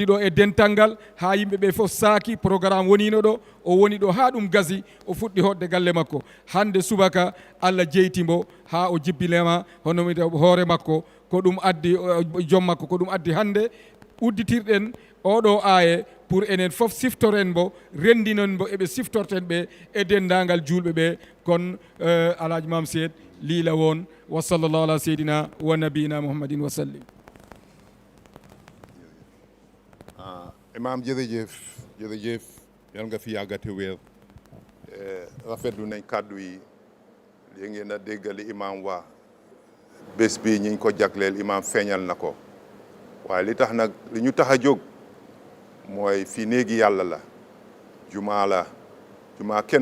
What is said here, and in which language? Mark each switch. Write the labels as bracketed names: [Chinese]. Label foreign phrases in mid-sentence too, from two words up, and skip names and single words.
[Fula] ɗo e dental ngal ha yimɓe ɓe fof saaki programme wonino ɗo o woni ɗo ha ɗum gasi o fuɗɗi hoɗde galle makko hande subaka Allah jeytimbo ha o jibbilema hono hoore makko ko ɗum addi joom makko ko ɗum addi hande udditirɗen oɗo aaye pour enen fof siftoren mbo rendinon mbo eɓe siftorten ɓe e dendagal julɓe ɓe kon Alhaji Mam Seyd liila won wa [Arabic] صلى الله على سيدنا ونبينا محمد وسلم. [Wolof] Imam jërëjëf yal nga fi yàggate wér rafetlu nañ kàddu yi li ngeen a déggali imam waa bés bi ñi ko jagleel imam feeñal na ko waaye li tax nag li ñu tax a jóg mooy fii néegi yàlla la jumaa kenn